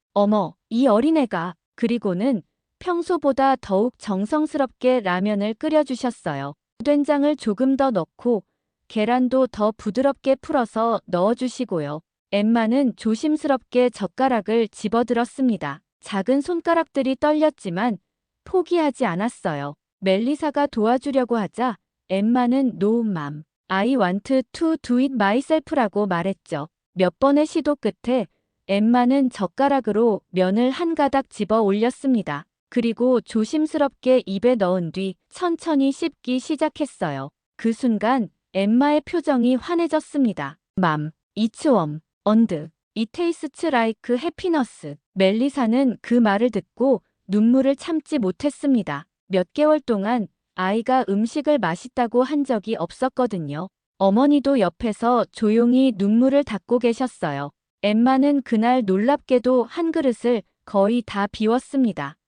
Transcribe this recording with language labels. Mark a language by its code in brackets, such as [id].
[ko] 어머, 이 어린애가. 그리고는 평소보다 더욱 정성스럽게 라면을 끓여주셨어요. 된장을 조금 더 넣고 계란도 더 부드럽게 풀어서 넣어주시고요. 엠마는 조심스럽게 젓가락을 집어들었습니다. 작은 손가락들이 떨렸지만 포기하지 않았어요. 멜리사가 도와주려고 하자 엠마는 [en] No mom, I want to do it myself [ko] 라고 말했죠. 몇 번의 시도 끝에 엠마는 젓가락으로 면을 한 가닥 집어 올렸습니다. 그리고 조심스럽게 입에 넣은 뒤 천천히 씹기 시작했어요. 그 순간 엠마의 표정이 환해졌습니다. [en] 맘, it's warm, and it tastes like happiness. [ko] 멜리사는 그 말을 듣고 눈물을 참지 못했습니다. 몇 개월 동안 아이가 음식을 맛있다고 한 적이 없었거든요. 어머니도 옆에서 조용히 눈물을 닦고 계셨어요. 엠마는 그날 놀랍게도 한 그릇을 거의 다 비웠습니다.